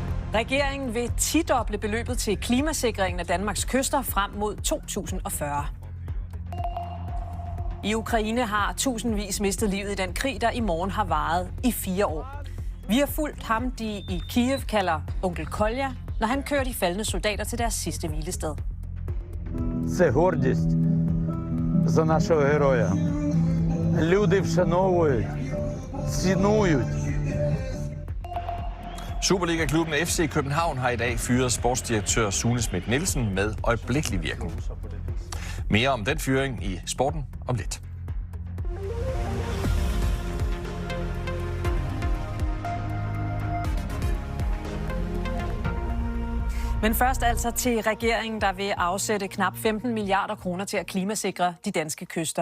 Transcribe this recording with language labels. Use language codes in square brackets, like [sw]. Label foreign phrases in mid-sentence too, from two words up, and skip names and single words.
[da] Regeringen vil tidoble beløbet til klimasikringen af Danmarks kyster frem mod 2040. I Ukraine har tusindvis mistet livet i den krig, der i morgen har varet i 4 år. Vi har fulgt ham, de i Kiev kalder onkel Kolja, når han kører de faldne soldater til deres sidste hvilested. [uk] Це гордість за нашого героя. Люди вшановують, цінують. [da] Superliga-klubben FC København har i dag fyret sportsdirektør Sune Schmidt Nielsen med øjeblikkelig virkning. Mere om den fyring i sporten om lidt. Men først altså til regeringen, der vil afsætte knap 15 milliarder kroner til at klimasikre de danske kyster.